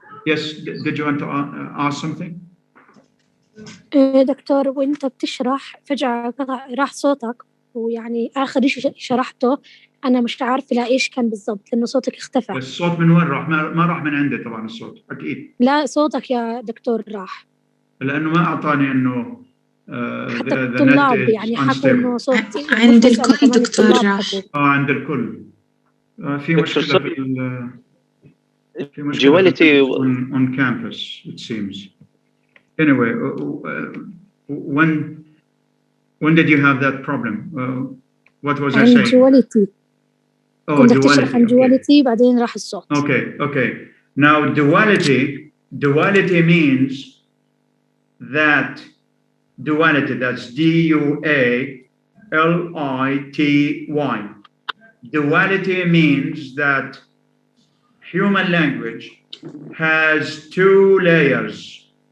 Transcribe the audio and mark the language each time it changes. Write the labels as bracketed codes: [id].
[en] Yes, did you want to ask something? [ar] دكتور وانت بتشرح فجأة راح صوتك، ويعني آخر شيء شرحته أنا مش عارفة لا إيش كان بالضبط لأنه صوتك اختفى. الصوت من وين راح؟ ما راح من عندي طبعا الصوت أكيد. لا صوتك يا دكتور راح. لأنه ما أعطاني إنه حتى الطلاب يعني حكوا إنه صوت عند الكل دكتور راح. عند الكل. في مشكلة في مشكلة [en] duality on campus it seems. Anyway, when did you have that problem? What was I saying? duality. Oh, [ar] كنت تشرح عن duality بعدين راح الصوت. [en] Okay. Now duality means that duality, that's D-U-A-L-I-T-Y. Duality means that human language has two layers.